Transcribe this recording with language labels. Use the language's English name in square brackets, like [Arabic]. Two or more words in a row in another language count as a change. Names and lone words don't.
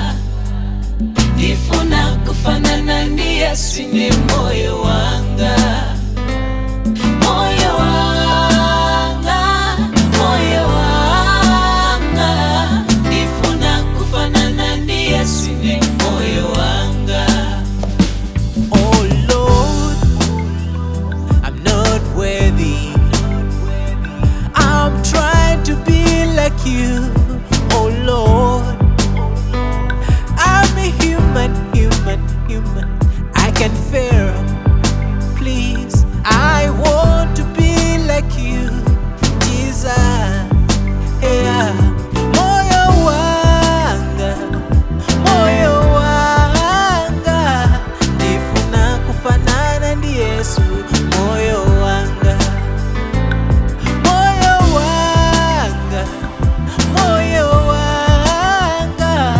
[Nyanja] Nifuna kufanana ndi Yesu ni moyo wanga. Moyo wanga, moyo wanga. Nifuna kufanana ndi Yesu ni moyo wanga. [English] Oh Lord, I'm not worthy. I'm trying to be like you. Oh Lord, I'm a human. I can fail. Please, I want to be like you, Jesus. Yeah. [Nyanja] Moyo wanga, moyo wanga. Nifuna kufanana ndi Yesu, moyo wanga. Moyo wanga, moyo wanga.